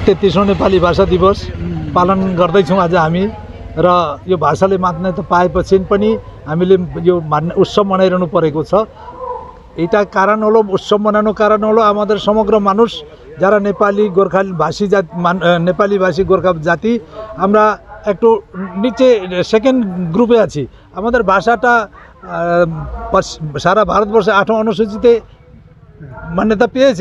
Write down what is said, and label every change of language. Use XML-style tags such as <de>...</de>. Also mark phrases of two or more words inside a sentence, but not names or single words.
<ne>33औं नेपाली भाषा दिवस पालन गर्दैछौँ आज हामी र यो भाषाले मान्यता पाएपछि पनि हामीले यो उत्सव मनाइरहनु परेको छ।</ne> <bn>এটা কারণ হলো উৎসব মনানোর কারণ হলো আমাদের সমগ্র মানুষ যারা নেপালি গোর্খা ভাষী জাতি নেপালি ভাষী গোর্খা জাতি আমরা একটু নিচে সেকেন্ড গ্রুপে আছি। আমাদের ভাষাটা সারা ভারতবর্ষে 8 অনুসূচিতে মান্যতা পেয়েছে।</bn>